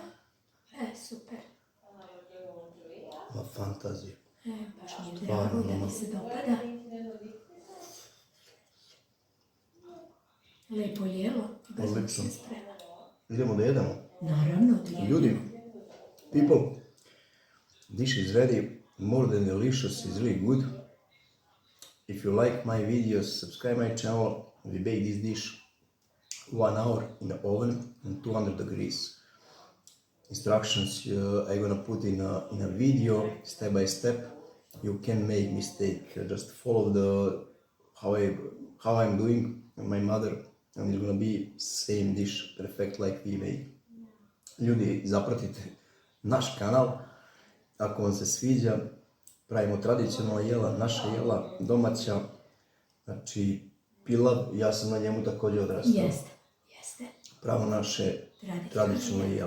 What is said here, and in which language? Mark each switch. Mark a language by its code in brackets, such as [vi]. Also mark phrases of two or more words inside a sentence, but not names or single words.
[sr] Super. Ma fantazija. Baš mi je drago da ti se dopada. Lepo jelo. Odlično. Se sprema. Idemo da jedemo. Naravno, da jedemo. Ljudi, [en] people, dish is ready, more than delicious, is really good. If you like my videos, subscribe my channel. We bake this dish 1 hour in the oven on 200 degrees. Instructions I'm gonna put in a video, step by step. You can make mistake. Just follow the how I'm doing. My mother, and it's gonna be same dish, perfect like we make. [sr] Ljudi, zapratite naš kanal. Ako vam se sviđa, pravimo tradicionalna jela, naša jela, domaća. Znači, pilav, ja sam na njemu također odrastao. Jeste. Pravo naše tradicionalno jelo.